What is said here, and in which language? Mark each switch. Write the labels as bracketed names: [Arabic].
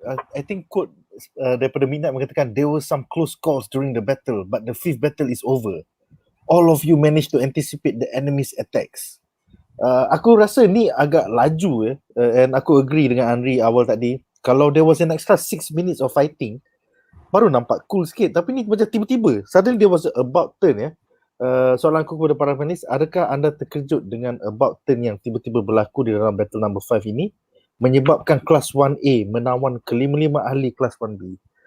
[English] I think quote [Malay] daripada Minat mengatakan [English] there were some close calls during the battle but the 5th battle is over. all of you managed to anticipate the enemy's attacks. [Malay] Aku rasa ni agak laju and aku agree dengan Anri awal tadi. [English] Kalau there was an extra 6 minutes of fighting, [Malay] baru nampak cool sikit. Tapi ni macam tiba-tiba, [English] suddenly there was about turn [Malay] soalan aku kepada para panelis, adakah anda terkejut dengan about turn yang tiba-tiba berlaku di dalam battle number 5 ini menyebabkan kelas 1A menawan kelima-lima ahli kelas 1B?